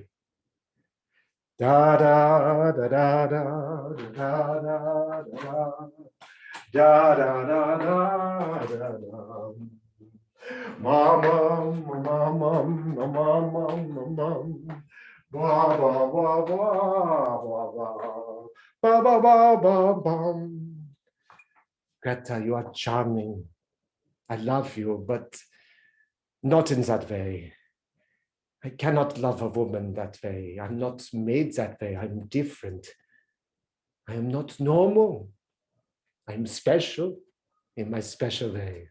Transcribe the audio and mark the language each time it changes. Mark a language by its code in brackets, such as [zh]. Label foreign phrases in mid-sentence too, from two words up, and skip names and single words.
[en] Da da da da da da da da da da da da da. Mama, mama, mama, mama, mama. Ba ba ba ba ba ba ba ba ba. Greta, you are charming. I love you, but not in that way. I cannot love a woman that way. I'm not made that way. I'm different. I am not normal. I'm special in my special way.